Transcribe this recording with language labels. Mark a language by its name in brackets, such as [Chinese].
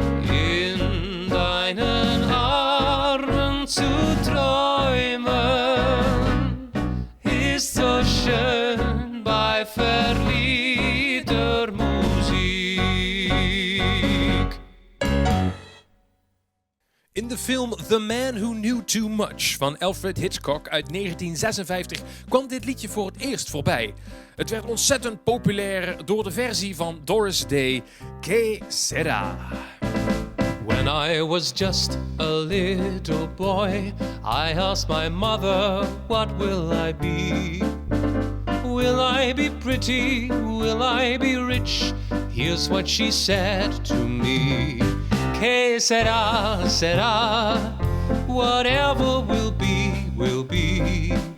[German] In deinen Armen zu träumen ist so schön bei verliebter Musik. [Dutch] In de film The Man Who Knew Too Much van Alfred Hitchcock uit 1956 kwam dit liedje voor het eerst voorbij. Het werd ontzettend populair door de versie van Doris Day, Que Sera. [English] When I was just a little boy, I asked my mother, what will I be? Will I be pretty? Will I be rich? Here's what she said to me. Que sera, sera, whatever will be, will be.